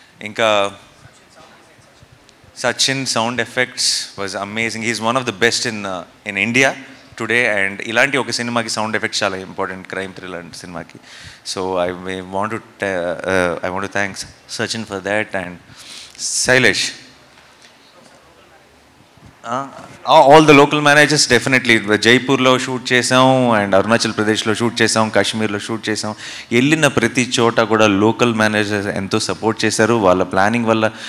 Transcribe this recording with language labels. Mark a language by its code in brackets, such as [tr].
[en] ఇంకా Sachin sound effects was amazing. He is one of the best in India today, and ఇలాంటి ఒక సినిమాకి sound effects చాలా important, crime thriller సినిమాకి. So I want to thank Sachin for that. And Sailesh, all the local managers definitely. [te] జైపూర్లో shoot చేసాం, and Arunachal ప్రదేశ్లో shoot చేసాం, కాశ్మీర్లో shoot చేసాం. వెళ్ళిన ప్రతి చోట కూడా లోకల్ మేనేజర్స్ ఎంతో సపోర్ట్ చేశారు వాళ్ళ ప్లానింగ్ వల్ల.